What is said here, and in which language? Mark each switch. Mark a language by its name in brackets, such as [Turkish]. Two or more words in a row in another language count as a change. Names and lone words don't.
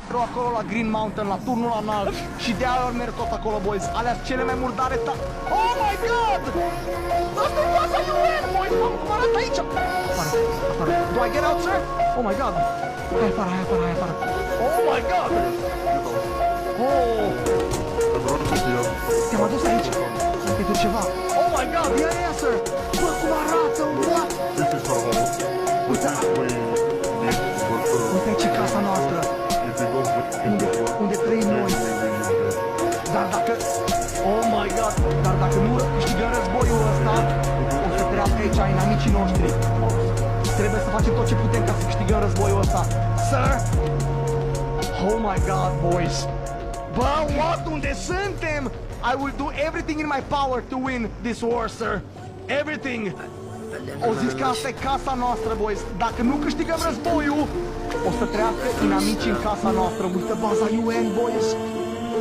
[Romanian] noastră acolo la Green Mountain, la turnul înalt. Și de aia merg tot acolo, boys. Alea cele mai murdare [English] Oh my god! [Romanian] Asta e baza UN, boys! Mamă, cum arată aici? Afară, afară. [English] Do I get out, sir? Oh my god! [Romanian] Hai afară, hai afară, hai afară. [English] Oh my god! Oh! [Romanian] Te-am adus aici pentru ceva. [English] Oh my god, ia, sir! [Romanian] Bă, cum arată, what? Uite, uite aici e casa noastră. Unde trăim noi. Dar dacă... [English] Oh my god! [Romanian] Dar dacă nu câștigăm războiul ăsta, o să treacă aici inamicii noștri. Trebuie să facem tot ce putem ca să câștigăm războiul ăsta. [English] Sir? Oh my god, boys! [Romanian] Bă, what? Unde suntem? [English] I will do everything in my power to win this war, sir. Everything. [Romanian] O zis că asta e casa noastră, boys. Dacă nu câștigăm războiul, o să treacă inamicii în casa noastră. Uite baza UN, boys.